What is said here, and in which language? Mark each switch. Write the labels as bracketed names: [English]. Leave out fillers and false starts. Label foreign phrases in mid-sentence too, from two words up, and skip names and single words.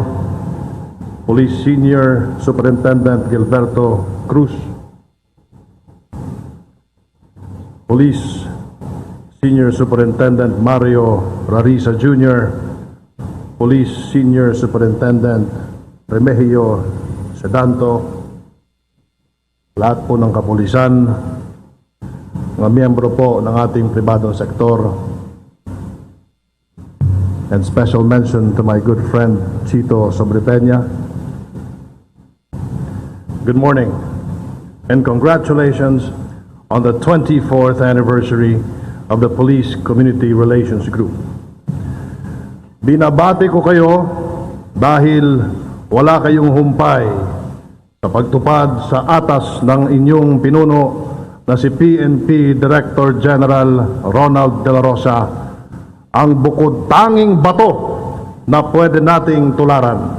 [English] Police Senior Superintendent Gilberto Cruz. Police Senior Superintendent Mario Rarisa Jr., Police Senior Superintendent Remigio Sedanto, [Filipino] lahat po ng kapulisan, mga miyembro po ng ating pribadong sektor, [English] and special mention to my good friend Chito Sobrepeña. Good morning, and congratulations on the 24th anniversary of the Police Community Relations Group. [Filipino] Binabati ko kayo dahil wala kayong humpay sa pagtupad sa atas ng inyong pinuno na si PNP Director General Ronald De La Rosa, ang bukod tanging bato na pwede nating tularan.